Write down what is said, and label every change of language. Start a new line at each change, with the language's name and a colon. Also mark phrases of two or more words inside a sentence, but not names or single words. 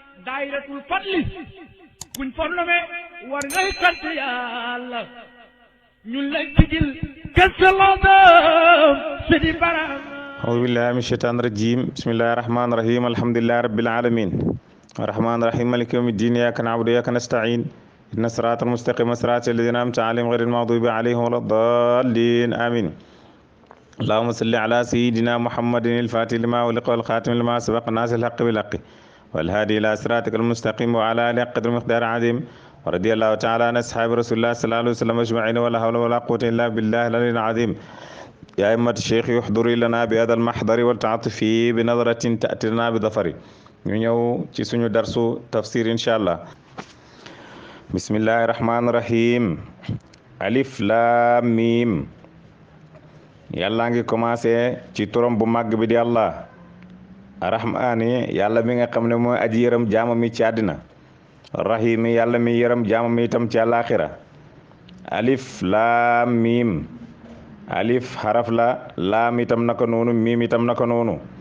Wolof: daayiratul fadli kuñ fornome war ngay sant yàlla ñun lay tijil kësalaadam sidi baram
Arabic: أعوذ بالله من الشيطان الرجيم بسم الله الرحمن الرحيم الحمد لله رب العالمين الرحمن الرحيم مالك يوم الدين إياك نعبد وإياك نستعين إن الصراط المستقيم صراط الذين أنعمت عليهم غير المغضوب عليهم ولا الضالين آمين اللهم صل على سيدنا محمد الفاتح لما أغلق والخاتم لما سبق الناس الحق بالحق والهادي إلى صراطك المستقيم وعلى آله قدر مقدار عظيم ورضي الله تعالى عن أصحاب رسول الله صلى الله عليه وسلم أجمعين ولا حول ولا قوة إلا بالله العلي العظيم يا أئمة الشيخ احضري لنا بهذا المحضر والتعاطف بنظرة تأتي لنا بظفر
Wolof: ñu ñëw ci suñu darsu tafsir
Arabic: إن شاء الله بسم الله الرحمن الرحيم الم
Wolof: yàlla ngi commencé ci turam bu màgg bi di
Arabic: الله الرحمن
Wolof: yàlla mi nga xam ne mooy aji yërëm jaama mi ci àddina rahimi yàlla mi yërëm jaama mi itam ci àllaaxira
Arabic: الم
Wolof: alif xaraf la laam itam naka noonu miim itam naka noonu